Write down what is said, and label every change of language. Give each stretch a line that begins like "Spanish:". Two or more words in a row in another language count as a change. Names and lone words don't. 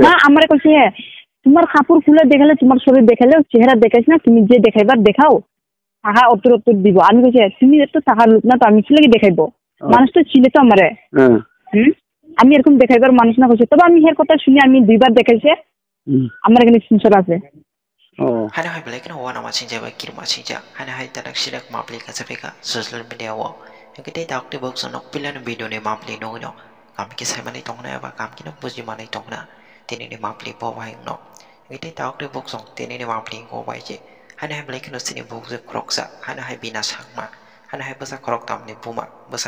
Bangla: না, আমারে কইছে তোমার কাপড় খুলে দেখালে, তোমার শরীর দেখালে, চেহারা দেখাইছ না, তুমি যে দেখাইবার দেখাও, টাকা অত দিব। আমি কইছে তুমি তো টাকার লোক না, তো আমি কি লাগি দেখাইবো? মানুষ তো চিনে তো আমারে। আমি এরকম দেখাইবার মানুষ না কইছে। তবে আমি হের কথা শুনি আমি 2বার দেখাইছে, আমার এখানে স্ক্রিনশট আছে।
Kok Borok: Hana hai blake no wana machin jaba kir machin ja hana hai tanak silak mapli ka sapeka
English: social media
Kok Borok: wo ekite takte box no pilan video ne mapli no no kam ki sai mani tongna ba kam ki no buji mani tongna tini ne mapli bo bai no ekite takte box on tini ne mapli go bai je hana hai blake no sini box kroksa hana hai bina sakma hana hai basa krok tam ne buma basa